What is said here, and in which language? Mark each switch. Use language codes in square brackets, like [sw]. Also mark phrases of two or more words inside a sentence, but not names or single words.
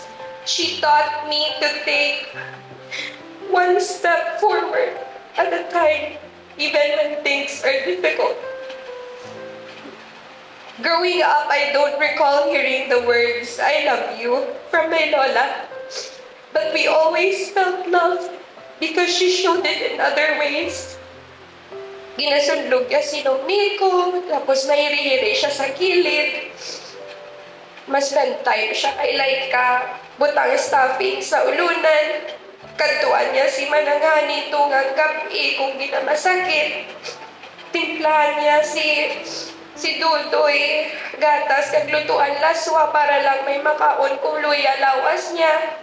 [en] She taught me to take one step forward at a time, even when things are difficult. Growing up, I don't recall hearing the words, "I love you," from my Lola. But we always felt love because she showed it in other ways. [hil] Ginasundlog niya si Miko, tapos nahiri-hiri siya sa kilid. Mas [en] spend time [hil] siya kay Laika, butang stuffing sa ulunan. Kantuan niya si Manangani tungang gabi kung ginamasakit. Timplahan niya si Dudoy, gatas, kaglutuan laswa para lang may makaon kung luya lawas niya.